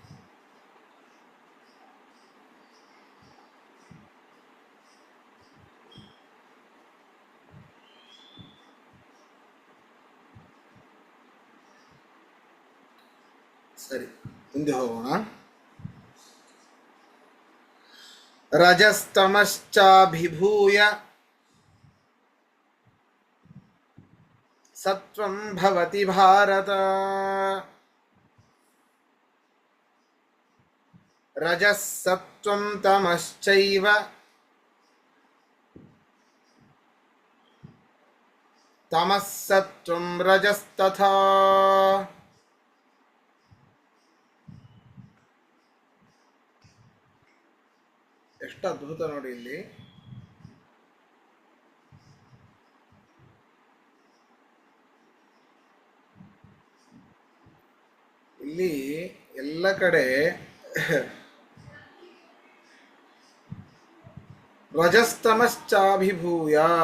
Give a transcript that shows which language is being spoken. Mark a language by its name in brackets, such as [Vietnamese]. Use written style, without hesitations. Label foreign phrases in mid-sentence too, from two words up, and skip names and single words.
[Kannada] ಸರಿ, ಮುಂದೆ ಹೋಗೋಣ. [Sanskrit] ರಜಸ್ತಮಶ್ಚಾಭಿಭೂಯ ಸತ್ವಂ ಭವತಿ ಭಾರತ. ರಜಸ್ ಸತ್ವಂ ತಮಶ್ಚೈವ ತಮಸ್ ಸತ್ವಂ ರಜಸ್ತಥಾ. [Kannada] ಎಷ್ಟು ಅದ್ಭುತ ನೋಡಿ ಇಲ್ಲಿ. ಇಲ್ಲಿ ಎಲ್ಲ ಕಡೆ ರಜಸ್ತಮಶ್ಚಾಭಿಭೂಯ,